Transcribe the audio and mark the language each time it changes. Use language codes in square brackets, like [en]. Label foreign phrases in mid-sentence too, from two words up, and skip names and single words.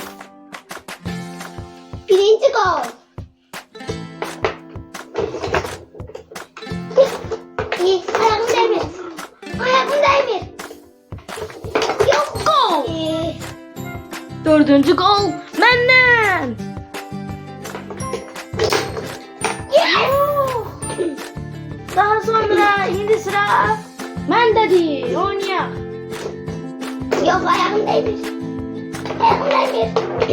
[az] Birinci gol. İyi. Ayağım değmir. Ayağım değmir. Yok. Gol! İyi. Dördüncü gol məndən. Yes. Daha sonra indi sıra məndədir. Oynayaq. Yok ayağım değmir. Ayağım değmir.